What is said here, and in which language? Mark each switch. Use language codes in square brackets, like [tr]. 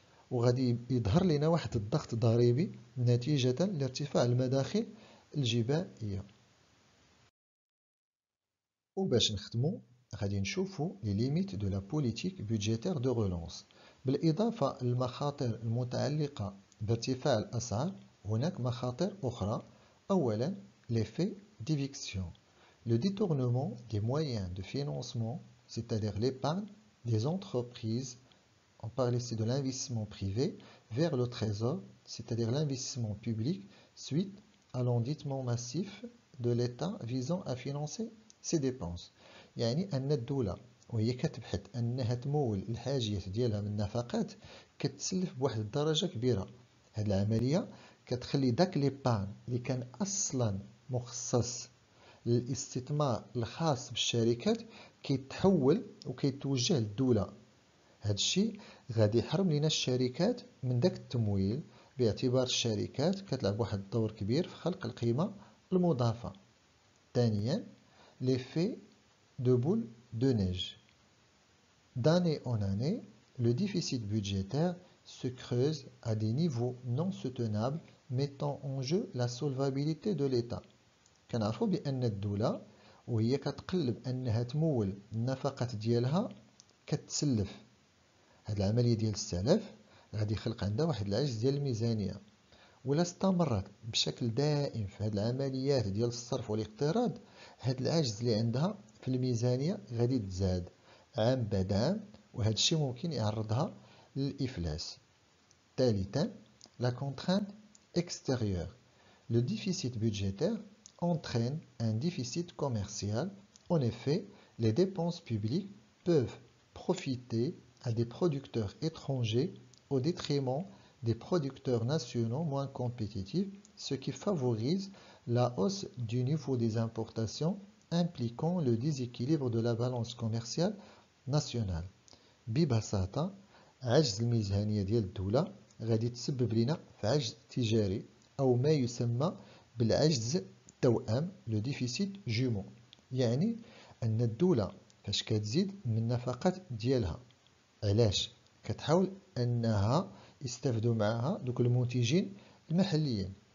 [ar] وغادي يظهر لنا واحد الضغط ضريبي نتيجة لارتفاع المداخل الجبائية. وباش نختمو غادي نشوفو لي ليميت دو لا بوليتيك بودجيتير دو رولونس. بالإضافة للمخاطر المتعلقة بارتفاع الأسعار هناك مخاطر أخرى. [fr] أولا l'effet d'éviction, le détournement des moyens de financement, c'est-à-dire l'épargne des entreprises. On parle ici de l'investissement privé vers le trésor, c'est-à-dire l'investissement public, suite à l'endettement massif de l'État visant à financer ses dépenses. [ar] يعني أن الدولة وهي كتبحث أنها تمول الحاجيات ديالها من النفقات كتسلف بواحد الدرجة كبيرة. هاد العملية كتخلي داك ليبارن اللي كان أصلا مخصص للاستثمار الخاص بالشركات كيتحول وكيتوجه للدولة. هاد الشيء غادي يحرم لينا الشركات من داك التمويل، باعتبار الشركات كتلعب واحد الدور كبير في خلق القيمة المضافة. [fr] ثانيا l'effet de boule de neige. D'année en année, le déficit budgétaire se creuse à des niveaux non soutenables, mettant en jeu la solvabilité de l'État. [ar] كنعرفوا بأن الدولة وهي كتقلب أنها تمول النفقات ديالها كتسلف. هاد العملية ديال السلف غادي يخلق عندها واحد العجز ديال الميزانية، ولا استمرت بشكل دائم في هاد العمليات ديال الصرف والاقتراض هاد العجز اللي عندها في الميزانية غادي تزاد عام بعد عام، وهذا الشيء ممكن يعرضها للإفلاس. [fr] ثالثا la contrainte extérieure. Le déficit budgétaire entraîne un déficit commercial. En effet, les dépenses publiques peuvent profiter à des producteurs étrangers au détriment des producteurs nationaux moins compétitifs, ce qui favorise la hausse du niveau des importations, impliquant le déséquilibre de la balance commerciale nationale. [ar] ببساطة عجز الميزانية ديال الدولة غادي تسبب لنا في عجز تجاري أو ما يسمى بالعجز التوأم لو ديفيسيت جومو. يعني أن الدولة فاش كتزيد من النفقات ديالها علاش كتحاول أنها يستافدوا معها دوك المنتجين المحليين.